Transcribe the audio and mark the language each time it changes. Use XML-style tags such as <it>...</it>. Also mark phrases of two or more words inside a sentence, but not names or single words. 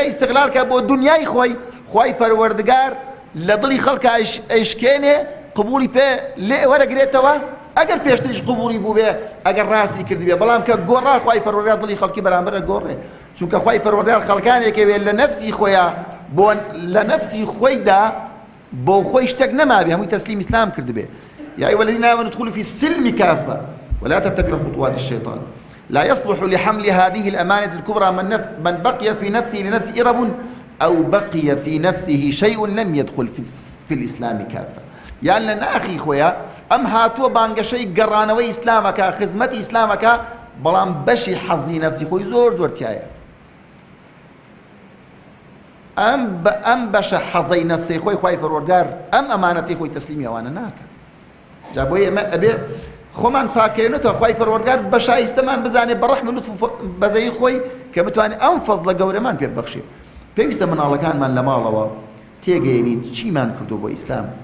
<ckb>ئیستیغلال کە بۆ دنیای خۆی خوای پەروەردگار لە دڵی خەڵکە ئەیشکێنێ قبولی پێ لێ وەرەگرێتەوە ئەگەر پێشتریش قبولی بوو بێ ئەگەر ڕاستی کردی بێ بەڵام کە گۆڕا خوای پەروەردگار دڵی خەڵکی بەرامبەرە گۆڕێ چونکە خوای پەروەردگار خەڵکانێکەوێ لە نەفسی خۆیان بۆ لە نەفسی خۆیدا بۆ خۆی شتێک نەمابێ هەمووی تەسلیم ئیسلام کرد بێ</ckb> <ar>یا ئەیها الذین آمنوا ادخلوا في السلم كافة ولا تتبعوا خطوات الشيطان لا يصلح لحمل هذه الأمانة الكبرى من بقي في نفسه لنفسه إرب أو بقي في نفسه شيء لم يدخل في الإسلام كافة</ar> <ckb>يعني لنا أخي خويا ئەم هاتووە بانگەشەی گەڕانەوەی ئیسلامەکە خزمەتی ئیسلامەکە بەڵام بەشی حەزی نەفسی خۆی زۆر تایە ئەم بەشە حەزەی نەفسی خۆی خوای پەروەردگار ئەم ئەمانەتی خۆی تەسلیمی ئەوانە ناکە جا بۆیە ئێمە ئەبێ خۆمان پاکەێنێتەوە خوای پەروەردگار بە شایستەمان بزانێ بە ڕەحم و لوتف و بەزەی خۆی کە بتوانێت ئەم فەزڵە گەورەمان پێ ببەخشێ پێویستە مناڵەکانمان لە ماڵەوە تێگەیەنین چیمان کردو بۆ ئیسلام</ckb>